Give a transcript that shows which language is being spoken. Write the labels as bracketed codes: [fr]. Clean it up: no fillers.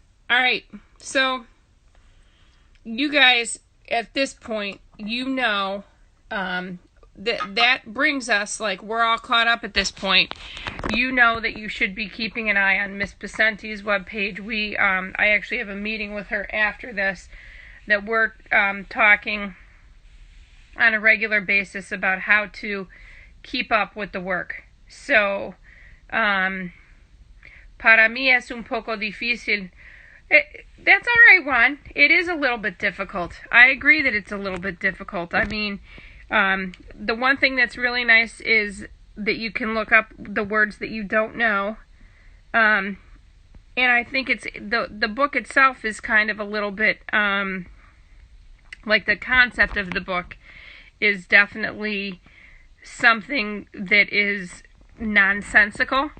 [en] Alright, so you guys, at this point, you know, that brings us, like, we're all caught up at this point. You know that you should be keeping an eye on Miss Picente's webpage. I actually have a meeting with her after this, that we're talking on a regular basis about how to keep up with the work. So, [es] para mí es un poco difícil. [en] That's all right, Juan. It is a little bit difficult. I agree that it's a little bit difficult. I mean, the one thing that's really nice is that you can look up the words that you don't know. And I think it's the book itself is kind of a little bit, like, the concept of the book is definitely something that is nonsensical.